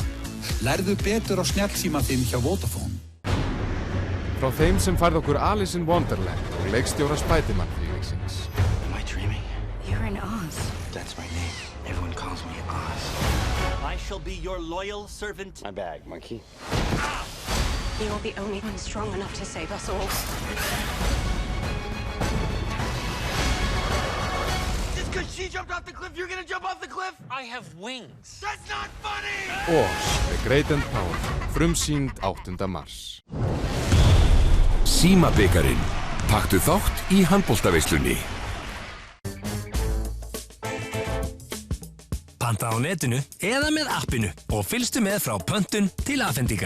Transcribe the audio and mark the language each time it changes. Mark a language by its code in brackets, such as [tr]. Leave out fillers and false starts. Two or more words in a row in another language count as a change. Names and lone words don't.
[is] Lærðu betur á snjallsíma þinn hjá Vodafone. Frá þeim sem færði okkur Alice in Wonderland og leikstjóra Spiderman-fílingsins. [en] Am I dreaming? You're in Oz. That's my name. Everyone calls me Oz. I shall be your loyal servant. My bag, monkey. You're the only one strong enough to save us all. Just because she jumped off the cliff, you're gonna jump off the cliff? I have wings. That's not funny! Oz, The Great and Powerful, [is] frumsýnd 8. mars. Símabikarinn. Taktu þátt í handboltaveislunni. Panta á netinu eða með appinu og fylgstu með frá pöntun til afhendingar.